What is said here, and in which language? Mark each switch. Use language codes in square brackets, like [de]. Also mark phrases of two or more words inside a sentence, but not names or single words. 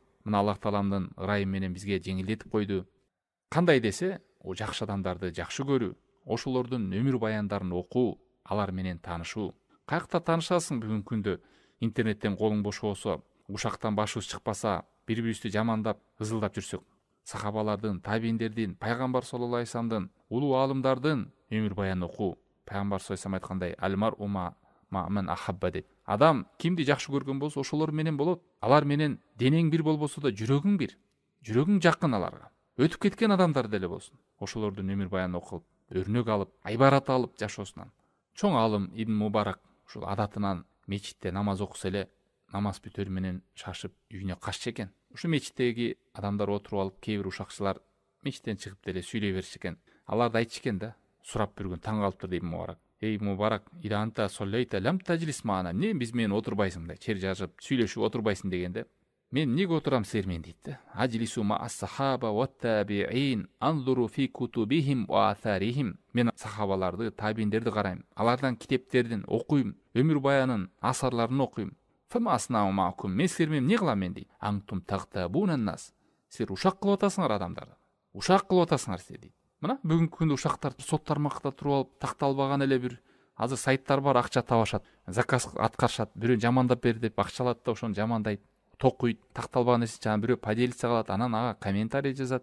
[ky] Мына Аллах Тааламдын ырайымы менен бизге жеңилдетип койду. Кандай десе, о жакшы адамдарды жакшы көрүү, ошолордун өмүр баяндарын окуу, алар менен таанышуу. Каякта таанышасың бүгүнкү күндө? Интернеттен колуң бош болсо, ушактан башыбыз чыкпаса, бири-бирибизди жамандап, ызылдап жүрсөк, сахабалардын, табииндердин, пайгамбар [ar] صلى الله عليه وسلم, [ky] улуу аалымдардын өмүр баянын окуу. Пайгамбар [ar] صلى الله عليه وسلم [ky] айткандай, [ar] المرء مع من أحب деп. [ky] Адам кимди жакшы көргөн болсо, ошолор менен болот. Алар менен денең бир болбосо да жүрөгүң бир. Жүрөгүң жакын аларга. Өтүп кеткен адамдар деле болсун. Ошолордун өмүр баянын окуп, өрнөк алып, айбарат алып жашоосунан. Чоң алым Ибн Мубарак ушул адатынан мечитте намаз окуса эле, намаз бүтөр менен шашып үйүнө каччу экен. Ушу мечиттеги адамдар отуруп алып, кээ бир ушакчылар мечиттен чыгып деле сүйлөй бериши экен. Алар да айтыш экен да, сурап bir күн таң калыптыр Ибн Мубарак. Эй Мубарак, [ar] إذا أنت صليت لم تجلس معنا. [ky] Эмне биз менен отурбайсың да, чер жазып, сүйлөшүп отурбайсың дегенде, мен эмнеге отурам силер менен дейт да. [ar] أجالس الصحابة والتابعين أنظر في كتبهم وآثارهم. [ky] Мен сахабаларды, табииндерди карайм, алардан китептердин окуйм, өмүр баянын, асарларын окуйм. [ar] فما أصنع معكم. [ky] Мен силер менен эмне кылам мен дейт. [ar] أنتم تغتابون الناس. [ky] Силер ушак кылып атасыңар адамдарды. Ушак кылып атасыңар силер дейт. Мына бүгүнкү күндө ушактар сот тармакта туруп алып, такталбаган эле бир азыр сайттар бар, акча табашат, заказ аткарышат, бирөө жамандап бер деп акча алат да ошону жамандайт, токуйт, такталбаган нерсе жана бирөө поделиться кылат, анан ага комментарий жазат.